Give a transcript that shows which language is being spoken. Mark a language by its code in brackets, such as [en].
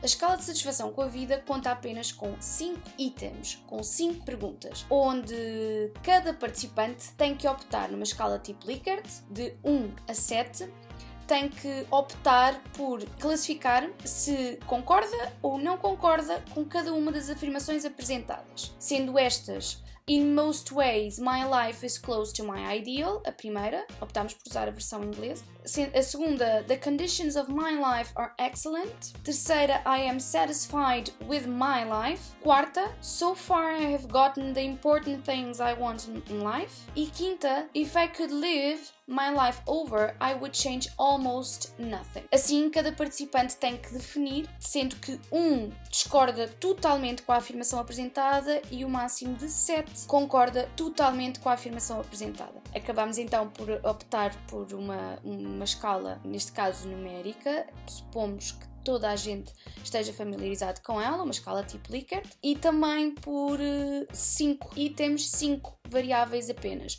[pt] A escala de satisfação com a vida conta apenas com 5 itens, com 5 perguntas, onde cada participante tem que optar numa escala tipo Likert, de 1 a 7, tem que optar por classificar se concorda ou não concorda com cada uma das afirmações apresentadas, sendo estas: [en] In most ways, my life is close to my ideal, [pt] a primeira, optámos por usar a versão inglesa. A segunda, [en] the conditions of my life are excellent. [pt] Terceira, [en] I am satisfied with my life. [pt] Quarta, [en] so far I have gotten the important things I want in life. [pt] E quinta, [en] if I could live my life over, I would change almost nothing. [pt] Assim, cada participante tem que definir, sendo que 1 discorda totalmente com a afirmação apresentada e o máximo de 7 concorda totalmente com a afirmação apresentada. Acabamos então por optar por uma escala, neste caso numérica, supomos que toda a gente esteja familiarizado com ela, uma escala tipo Likert, e também por 5 itens, 5 variáveis apenas.